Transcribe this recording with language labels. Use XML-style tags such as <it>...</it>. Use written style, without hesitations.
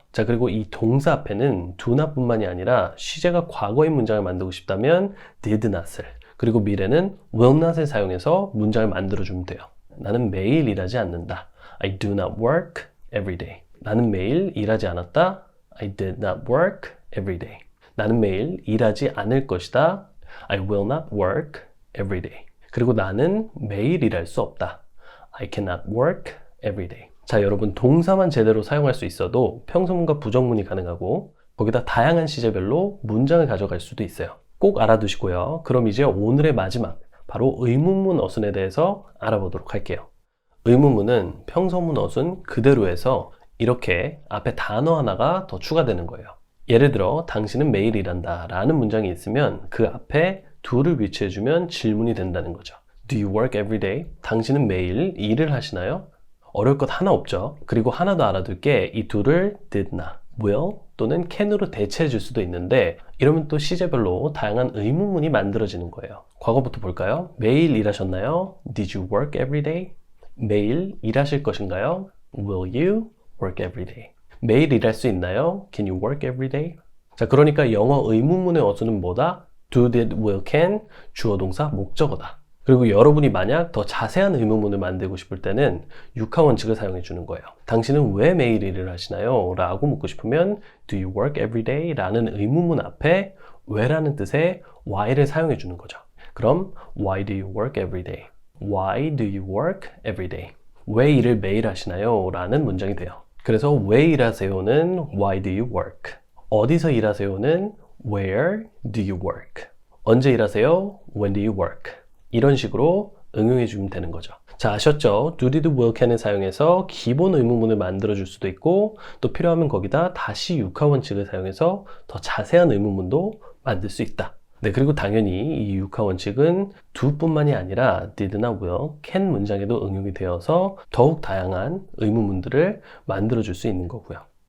<ko>자, 그리고 이 동사 앞에는 do not 뿐만이 아니라 시제가 과거의 문장을 만들고 싶다면 did not을, 그리고 미래는 will not을 사용해서 문장을 만들어주면 돼요. 나는 매일 일하지 않는다.</ko> <en>I do not work every day.</en> <ko>나는 매일 일하지 않았다.</ko> <en>I did not work every day.</en> <ko>나는 매일 일하지 않을 것이다.</ko> <en>I will not work every day.</en> <ko>그리고 나는 매일 일할 수 없다.</ko> <en>I cannot work every day.</en> <ko>자, 여러분 동사만 제대로 사용할 수 있어도 평서문과 부정문이 가능하고 거기다 다양한 시제별로 문장을 가져갈 수도 있어요. 꼭 알아두시고요. 그럼 이제 오늘의 마지막 바로 의문문 어순에 대해서 알아보도록 할게요. 의문문은 평서문 어순 그대로 해서 이렇게 앞에 단어 하나가 더 추가되는 거예요. 예를 들어 당신은 매일 일한다 라는 문장이 있으면 그 앞에 do를 위치해주면 질문이 된다는 거죠.</ko> <en>Do you work every day?</en> <ko>당신은 매일 일을 하시나요? 어려울 것 하나 없죠. 그리고 하나 더 알아둘 게 이 do를 did not, will 또는 can으로 대체해 줄 수도 있는데 이러면 또 시제별로 다양한 의문문이 만들어지는 거예요. 과거부터 볼까요? 매일 일하셨나요?</ko> <en>Did you work every day?</en> <ko>매일 일하실 것인가요?</ko> <en>Will you work every day?</en> <ko>매일 일할 수 있나요?</ko> <en>Can you work every day?</en> <ko>자, 그러니까 영어 의문문의 어순은 뭐다?</ko> <en>do, did, will, can,</en> <ko>주어, 동사, 목적어다. 그리고 여러분이 만약 더 자세한 의문문을 만들고 싶을 때는 육하 원칙을 사용해 주는 거예요. 당신은 왜 매일 일을 하시나요? 라고 묻고 싶으면</ko> <en>Do you work every day?</en> <ko>라는 의문문 앞에 왜라는 뜻의 why를 사용해 주는 거죠.</ko> <en>그럼 Why do you work every day? Why do you work every day?</en> <ko>왜 일을 매일 하시나요? 라는 문장이 돼요. 그래서 왜 일하세요는</ko> <en>Why do you work?</en> <ko>어디서 일하세요는</ko> <en>Where do you work?</en> <ko>언제 일하세요?</ko> <en>When do you work?</en> <ko>이런 식으로 응용해 주면 되는 거죠. 자, 아셨죠? do, did, will, can을 사용해서 기본 의문문을 만들어 줄 수도 있고 또 필요하면 거기다 다시 육하 원칙을 사용해서 더 자세한 의문문도 만들 수 있다. 네, 그리고 당연히 이 육하 원칙은 do 뿐만이 아니라 did나 will, can 문장에도 응용이 되어서 더욱 다양한 의문문들을 만들어 줄 수 있는 거고요.</ko>